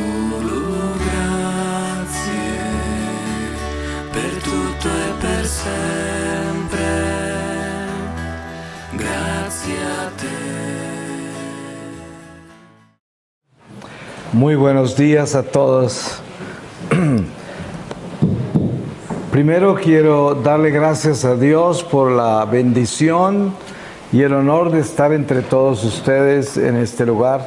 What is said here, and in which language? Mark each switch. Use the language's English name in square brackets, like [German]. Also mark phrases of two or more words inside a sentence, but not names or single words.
[Italian] solo grazie per tutto e per sempre. Grazie a te. [Spanish] Muy buenos días a todos. Primero quiero darle gracias a Dios por la bendición y el honor de estar entre todos ustedes en este lugar.